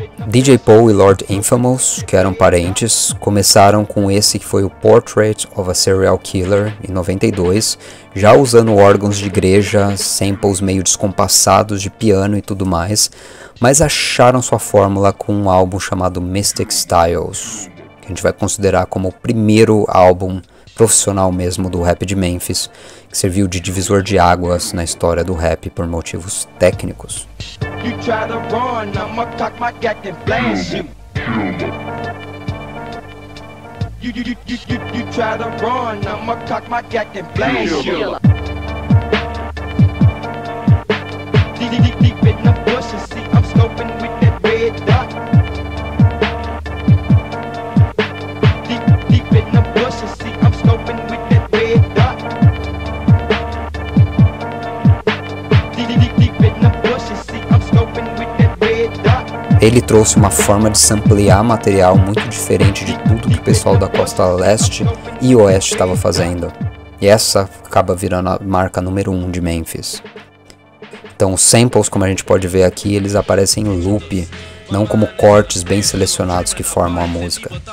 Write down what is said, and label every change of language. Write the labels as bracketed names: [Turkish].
[Portuguese] DJ Paul e Lord Infamous, que eram parentes, começaram com esse que foi o Portrait of a Serial Killer, em 92, já usando órgãos de igreja, samples meio descompassados de piano e tudo mais, mas acharam sua fórmula com um álbum chamado Mystic Styles, que a gente vai considerar como o primeiro álbum profissional mesmo do rap de Memphis, que serviu de divisor de águas na história do rap por motivos técnicos. [English] You try to run, I'ma cock my gat and blast you. You try to run, I'ma cock my gat and blast you. Deep in the bushes, see I'm scoping with that red dot. Deep in the bushes, see I'm scoping with that red dot. Deep in the bushes, see I'm scoping with that red dot. [Portuguese] Ele trouxe uma forma de samplear material muito diferente de tudo que o pessoal da costa leste e oeste estava fazendo. E essa acaba virando a marca número 1 de Memphis. Então os samples, como a gente pode ver aqui, eles aparecem em loop, não como cortes bem selecionados que formam a música.